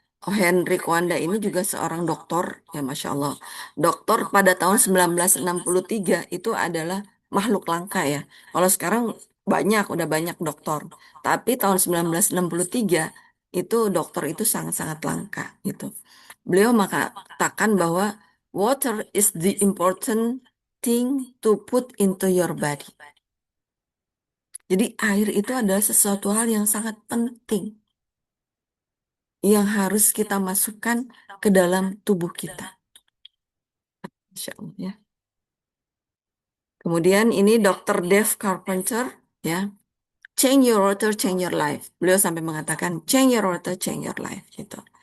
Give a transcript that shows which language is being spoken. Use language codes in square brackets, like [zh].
[id] Oh, Henry Kwanda ini juga seorang dokter, ya Masya Allah. Dokter pada tahun 1963 itu adalah makhluk langka ya. Kalau sekarang udah banyak dokter. Tapi tahun 1963 itu dokter itu sangat-sangat langka gitu. Beliau mengatakan bahwa [en] water is the important thing to put into your body. [id] Jadi air itu adalah sesuatu hal yang sangat penting yang harus kita masukkan ke dalam tubuh kita. Insya Allah ya. Kemudian ini Dr. [en] Dave Carpenter ya. Change your water, change your life. [id] Beliau sampai mengatakan [en] change your water, change your life gitu.